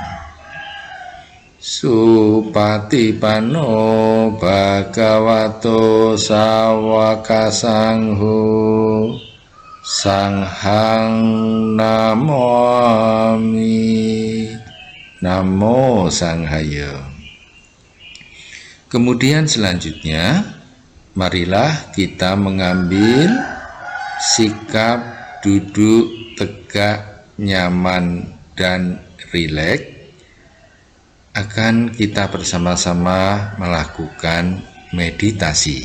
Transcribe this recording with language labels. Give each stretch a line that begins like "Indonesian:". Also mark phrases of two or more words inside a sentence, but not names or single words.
Pali: Supatipanno bhagavato sawaka sangho Sanghang namami. Namo Sanghaya.
Indonesian: Kemudian selanjutnya, marilah kita mengambil sikap duduk tegak, nyaman, dan rileks. Akan kita bersama-sama melakukan meditasi.